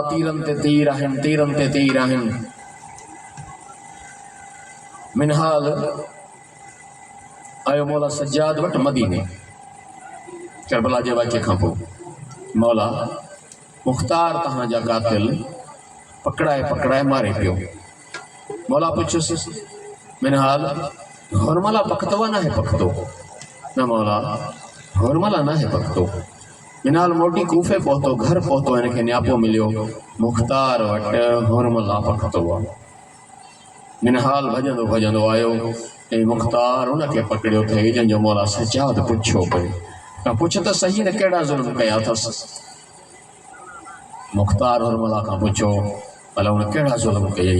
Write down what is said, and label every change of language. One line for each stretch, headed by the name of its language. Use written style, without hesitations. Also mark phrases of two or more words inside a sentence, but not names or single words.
Sindhi: तीरनि ते तीर आहिनि, तीरनि ते तीर आहिनि। मिनहाल आयो मौला सज्जाद वटि मदीने करबला जे वाक़े खां पोइ। मौला मुख़्तार तव्हांजा कातिल पकड़ाए पकड़ाए मारे पियो। मौला पुछियुसि मिनहाल हुरमला पकतो न है पकतो? न मौला हुरमला न है पकतो। मिनहाल मोटी कूफे पहुतो, घर पहुतो, इनखे न्यापो मिलियो मुख़्तार वटि हुरमला पकतो आहे। मिनहाल भॼंदो भॼंदो आयो ऐं मुख़्तार उनखे पकड़ियो अथई जंहिंजो मौला सज्जाद पुछियो पियो। पुछ त सही न कहिड़ा ज़ुल्म कया अथसि। मुख़्तार हुरमला खां पुछो भला हुन कहिड़ा ज़ुल्म कयई?